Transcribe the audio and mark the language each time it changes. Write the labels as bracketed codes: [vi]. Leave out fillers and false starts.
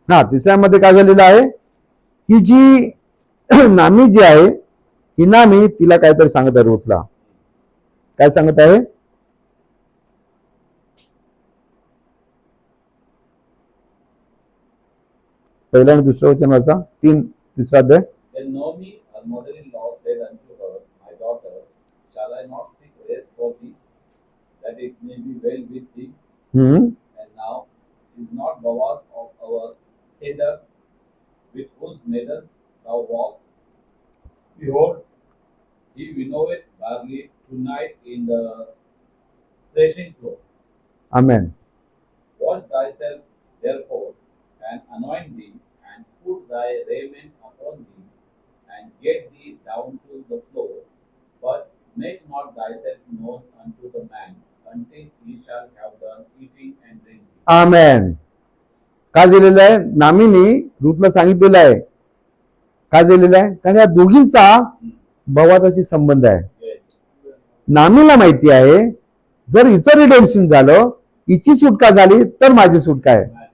[mr] तिसऱ्यामध्ये काय झालेलं आहे, ही जी नामी जी आहे, ही नामी तिला काहीतरी सांगत आहे रूथला. काय सांगत आहे? पहिला आणि दुसरं वचन वाचा. तिसरा अध्याय. [en] Then Naomi, her mother-in-law, said unto her, My daughter, shall I not seek rest for thee, that it may be well with thee? Hmm. And now is not Boaz of our hether, with whose maidens thou walk? Behold, he winnoweth barley tonight in the threshing floor. [mr] Amen. Wash thyself therefore, and anoint thee, and put thy raiment upon thee, and get thee down to the floor, but make not thyself known unto the man, until he shall have done eating and drinking. आमेन. काय दिलेलं आहे? नामीने रूथला सांगितलेलं आहे. काय दिलेलं आहे? कारण या दोघींचा बवादाशी संबंध आहे. [en] Yes. [mr] नामीला माहिती आहे, जर हिचं रिडेम्पशन झालं, हिची सुटका झाली तर माझी सुटका आहे.